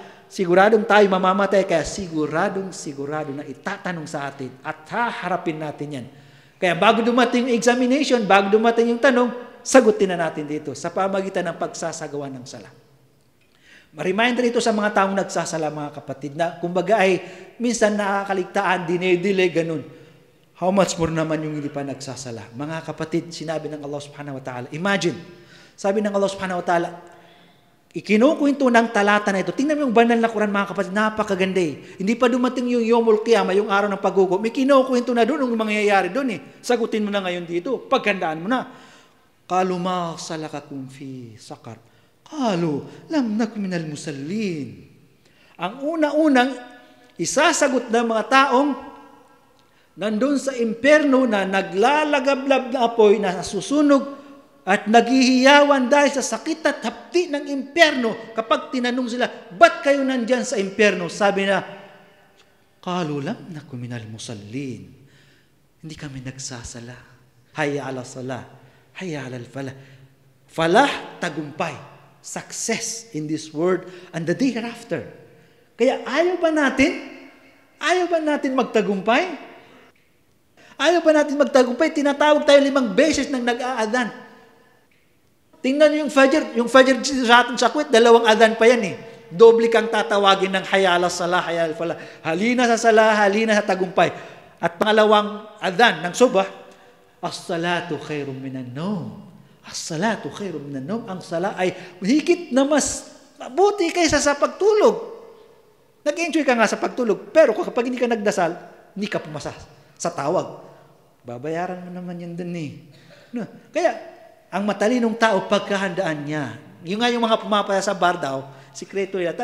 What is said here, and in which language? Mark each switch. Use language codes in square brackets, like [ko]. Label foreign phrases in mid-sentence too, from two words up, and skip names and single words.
[tl] Siguradong tayo mamamatay, kaya sigurado na itatanong sa atin at haharapin natin yan. Kaya bago dumating yung examination, bago dumating yung tanong, sagutin na natin dito sa pamagitan ng pagsasagawa ng sala. Ma-reminder ito sa mga taong nagsasala, mga kapatid, na kumbaga ay minsan nakakaligtaan, dinay-delay, ganun. [en] How much more [tl] naman yung hindi pa nagsasala? Mga kapatid, sinabi ng [ar] الله سبحانه وتعالى, [tl] imagine, sabi ng [ar] الله سبحانه وتعالى, [tl] ikinukwento ng talata na ito. Tingnan mo yung banal na Quran, mga kapatid, napakaganda Hindi pa dumating yung [ar] يوم القيامة, [tl] yung araw ng paghukom. May kinukwento na doon, yung mangyayari doon Sagutin mo na ngayon dito. Paghandaan mo na. [ar] قالوا ما سلككم في سقر. قالوا لم نك من المصلين. [tl] Ang una-unang isasagot ng mga taong nandun sa impyerno na naglalagablab na apoy na susunog at naghihiyawan dahil sa sakit at hapdi ng impyerno. Kapag tinanong sila, ba't kayo nandyan sa impyerno? Sabi na, [ar] قالوا لم نك من المصلين. [tl] Hindi kami nagsasala. [ar] حي على الصلاة حي على الفلاح. [tl] Falah, tagumpay. [en] Success in this world and the day hereafter. [tl] Kaya ayaw ba natin magtagumpay? Ayaw ba natin magtagumpay? Tinatawag tayo 5 beses nang nag-aadan. Tingnan niyo yung Fajr sa atin sa Kuwait, 2 adhan pa yan Doble kang tatawagin ng [ar] حي على الصلاة حي على الفلاح. [tl] Halina sa salah, halina sa tagumpay. At pangalawang adhan ng subah, [ar] الصلاة خير من النوم. الصلاة خير من النوم. [tl] Ang sala ay higit na mas mabuti kaysa sa pagtulog. Nag-enjoy ka nga sa pagtulog, pero kapag hindi ka nagdasal, hindi ka pumasa sa tawag. Babayaran mo naman yan dun No? Kaya, ang matalinong tao, pagkahandaan niya. Yung nga yung mga pumapaya sa bar daw, sikreto nila.